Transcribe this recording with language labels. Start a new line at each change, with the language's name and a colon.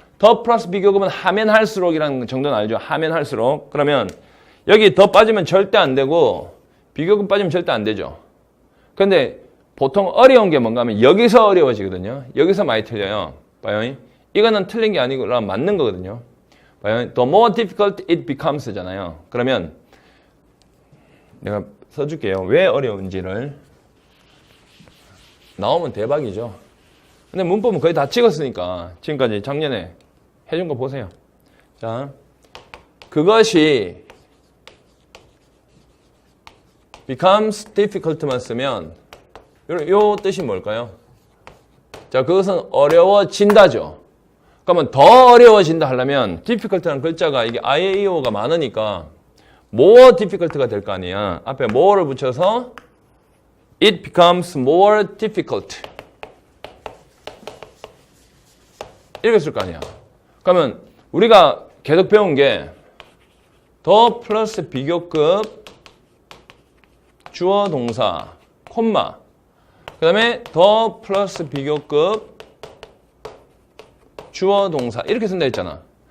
Korean: 더 플러스 비교급은 하면 할수록이라는 정도는 알죠. 하면 할수록. 그러면 여기 더 빠지면 절대 안 되고 비교급 빠지면 절대 안 되죠. 근데 보통 어려운 게 뭔가 하면 여기서 어려워지거든요. 여기서 많이 틀려요. 봐요. 이거는 틀린 게 아니고 맞는 거거든요. 봐요.
English: The more difficult it becomes
Korean: 잖아요. 그러면 내가 써줄게요. 왜 어려운지를. 나오면 대박이죠. 근데 문법은 거의 다 찍었으니까 지금까지 작년에 해준 거 보세요. 자, 그것이
English: becomes difficult
Korean: 만 쓰면 요 뜻이 뭘까요? 자, 그것은 어려워진다죠. 그러면 더 어려워진다 하려면 difficult라는 글자가 이게 IAO가 많으니까
English: more difficult
Korean: 가 될 거 아니야. 앞에 more를 붙여서
English: it becomes more difficult.
Korean: 이렇게 쓸 거 아니야. 그러면 우리가 계속 배운 게 더 플러스 비교급 주어 동사 콤마 그 다음에 더 플러스 비교급 주어 동사 이렇게 쓴다 했잖아.